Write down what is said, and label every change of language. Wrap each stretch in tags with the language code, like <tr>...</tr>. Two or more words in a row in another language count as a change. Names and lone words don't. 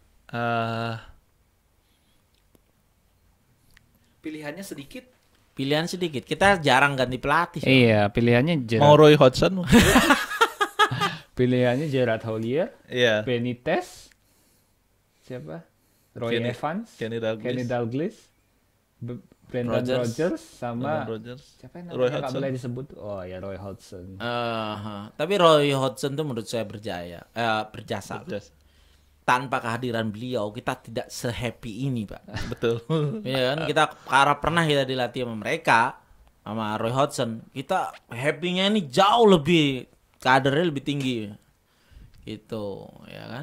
<id>Pilihannya sedikit. Kita jarang ganti pelatih. Iya, pilihannya Gerrard. Mau Roy Hodgson. Pilihannya Gerrard Houllier. Iya. Benitez. Siapa? Evans. Kenny Dalglish. Brendan Rodgers sama siapa yang namanya nggak boleh disebut? Oh ya Roy Hodgson. Tapi Roy Hodgson tuh menurut saya berjasa. Tanpa kehadiran beliau kita tidak se-happy ini Pak. Betul. Iya kan kita karena pernah kita dilatih sama mereka sama Roy Hodgson, kita happy-nya ini jauh lebih kadernya lebih tinggi gitu ya kan.</id>